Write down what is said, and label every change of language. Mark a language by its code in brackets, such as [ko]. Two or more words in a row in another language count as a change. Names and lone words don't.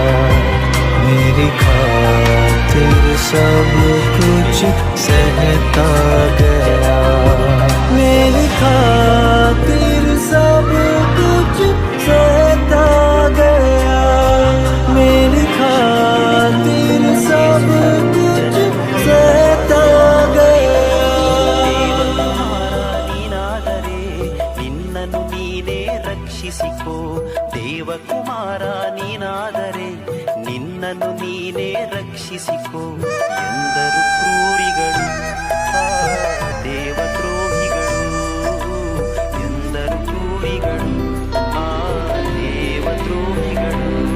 [hi] मेरी खातिर सब कुछ सहता गया। मेरी खातिर सब कुछ सहता गया। मेरी खातिर सब कुछ सहता गया। [kn] ನೀನಾದರೆ ನಿನ್ನನ್ನು ನೀನೇ ರಕ್ಷಿಸಿಕೋ. ದೇವಕುಮಾರ ನೀನಾದರೆ ನಿನ್ನನ್ನು ನೀನೇ ರಕ್ಷಿಸಿಕೋ. ಎಂದರು ಕ್ರೂರಿಗಳು, ದೇವದ್ರೋಹಿಗಳು, ಎಂದರು ಕ್ರೂರಿಗಳು, ದೇವದ್ರೋಹಿಗಳು.